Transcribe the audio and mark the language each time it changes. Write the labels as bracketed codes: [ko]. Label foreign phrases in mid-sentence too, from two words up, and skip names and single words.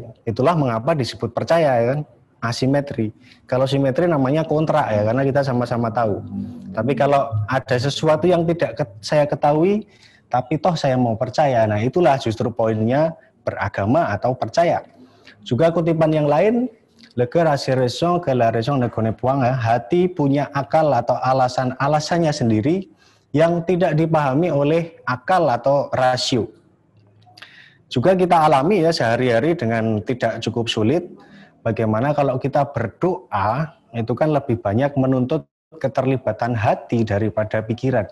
[id] Itulah mengapa disebut percaya ya kan, asimetri. Kalau simetri namanya kontrak ya, karena kita sama-sama tahu. Tapi kalau ada sesuatu yang tidak saya ketahui, tapi toh saya mau percaya, nah itulah justru poinnya beragama atau percaya. Juga kutipan yang lain, [fr] le cœur a ses raisons que la raison ne connaît point, [id] hati punya akal atau alasannya sendiri yang tidak dipahami oleh akal atau rasio. Juga kita alami ya sehari-hari dengan tidak cukup sulit, bagaimana kalau kita berdoa, itu kan lebih banyak menuntut keterlibatan hati daripada pikiran.